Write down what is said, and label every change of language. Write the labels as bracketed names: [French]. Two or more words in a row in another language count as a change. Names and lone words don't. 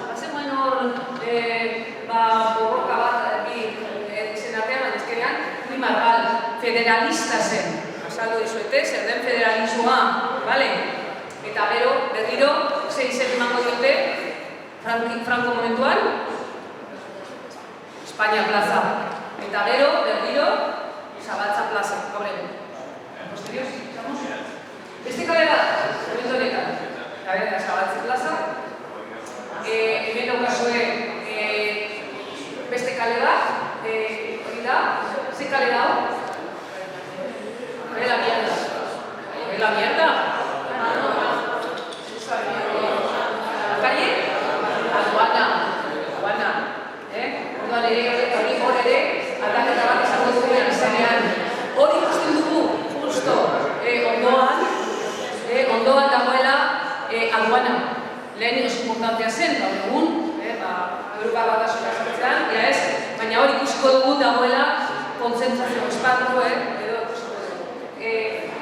[Basque] Bazen hor, borroka bat, izen artean, baina ezkenean, Pi Margal, federalista zen. Azaldu dizuete, zer den federalismoa, bale? Eta berriro, ze izen emango diote, Franco momentuan, España plaza. Eta berriro, Zabaltza plaza, gaur egun. [Spanish] Posterior, estamos? [Basque] Beste kale bat, momentu honetan. Zabaltza plaza. Hemen daukazue beste kale bat. Hori da, ze kale da hor? [Spanish] La mierda. La mierda? La calle? Aduana. [Basque] Orduan hori hor ere, aldaketa bat izango duen izanean. Hori ikusten dugu, justo, ondoan dagoela aduana. Lehen oso importantea zen, gaur egun, Europa Batasuna sartzean, baina hori ikusiko dugu dagoela kontzentrazio esparru, edo ikusiko dugu.